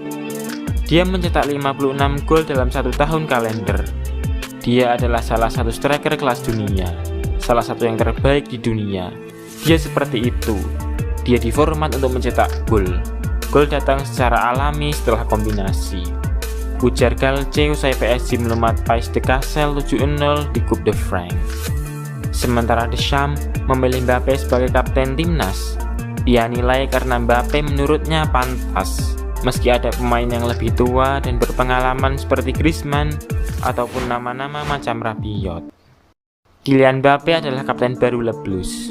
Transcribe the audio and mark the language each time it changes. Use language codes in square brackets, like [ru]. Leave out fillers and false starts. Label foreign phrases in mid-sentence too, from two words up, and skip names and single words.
[id] Dia mencetak 56 gol dalam 1 tahun kalender. Dia adalah salah satu striker kelas dunia, salah satu yang terbaik di dunia. Dia seperti itu. Dia diformat untuk mencetak gol. Gol datang secara alami setelah kombinasi. Ujar Galce usai PSG melumat Pays de Cassel 7-0 di Coupe de France. Sementara Deschamps memilih Mbappe sebagai kapten timnas. Ia nilai karena Mbappe menurutnya pantas, meski ada pemain yang lebih tua dan berpengalaman seperti Griezmann ataupun nama-nama macam Rabiot. Kylian Mbappe adalah kapten baru Le Blues.